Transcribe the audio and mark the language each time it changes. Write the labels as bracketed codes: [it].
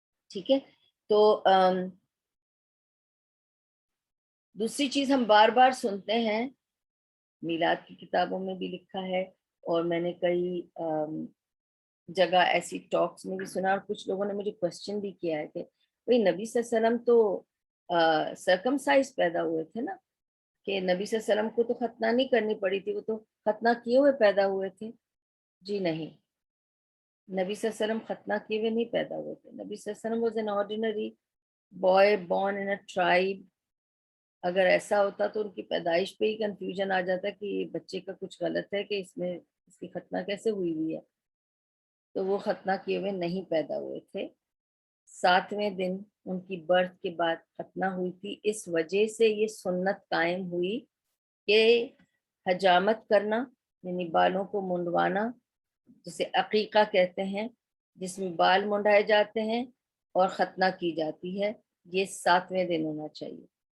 [ur] ٹھیک ہے, تو دوسری چیز ہم بار بار سنتے ہیں, میلاد کی کتابوں میں بھی لکھا ہے اور میں نے کئی جگہ ایسی ٹاکس میں بھی سنا, اور کچھ لوگوں نے مجھے کوشچن بھی کیا ہے کہ بھئی نبی صلی اللہ علیہ وسلم تو سرکمسائز پیدا ہوئے تھے نا, کہ نبی صلی اللہ علیہ وسلم کو تو ختنہ نہیں کرنی پڑی تھی, وہ تو ختنہ کیے ہوئے پیدا ہوئے تھے. جی نہیں, نبی صلی اللہ علیہ وسلم ختنہ کیے ہوئے نہیں پیدا ہوئے تھے. [en] نبی صلی اللہ علیہ وسلم was an ordinary boy born in a tribe. [ur] اگر ایسا ہوتا تو ان کی پیدائش پہ ہی کنفیوژن آ جاتا کہ یہ بچے کا کچھ غلط ہے کہ اس میں اس کی ختنہ کیسے ہوئی ہے. تو وہ ختنہ کیے ہوئے نہیں پیدا ہوئے تھے. 7ویں دن ان کی برتھ کے بعد ختنہ ہوئی تھی. اس وجہ سے یہ سنت قائم ہوئی کہ حجامت کرنا یعنی بالوں کو منڈوانا, جسے عقیقہ کہتے ہیں, جس میں بال منڈائے جاتے ہیں اور ختنہ کی جاتی ہے, یہ 7ویں دن ہونا چاہیے.